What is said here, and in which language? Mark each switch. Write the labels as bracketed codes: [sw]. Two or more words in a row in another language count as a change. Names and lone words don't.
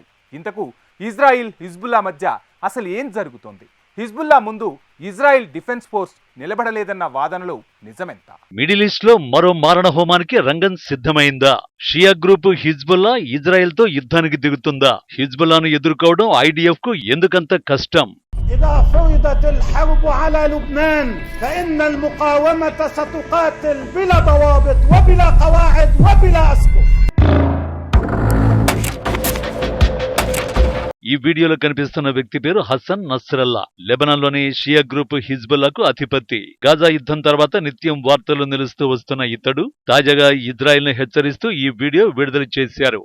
[te] ఇంతకు ఇజ్రాయిల్ హిజ్బుల్లా మధ్య అసలు ఏం జరుగుతోంది? హిజ్బుల్లా ముందు ఇజ్రాయిల్ డిఫెన్స్ ఫోర్స్ నిలబడలేదన్న వాదనలో నిజమెంత? మిడిల్ ఈస్ట్ లో మరో మారణ హోమానికి రంగం సిద్ధమైందా? [en] Shia group [te] హిజ్బుల్లా ఇజ్రాయెల్ తో యుద్ధానికి దిగుతుందా? హిజ్బుల్లాను ఎదుర్కోవడం ఐడిఎఫ్ కు ఎందుకంత కష్టం? [ar] إذا فرضت الحرب على لبنان فإن المقاومة ستقاتل بلا ضوابط وبلا قواعد وبلا أسقف. [te] ఈ వీడియోలో కనిపిస్తున్న వ్యక్తి పేరు హసన్ నస్రల్లా. లెబనాన్లోని [en] Shia group [te] హిజ్బుల్లాకు అధిపతి. గాజా యుద్ధం తర్వాత నిత్యం వార్తలు నిలుస్తూ వస్తున్న ఇతడు తాజాగా ఇజ్రాయెల్ ను హెచ్చరిస్తూ ఈ వీడియో విడుదల చేశారు.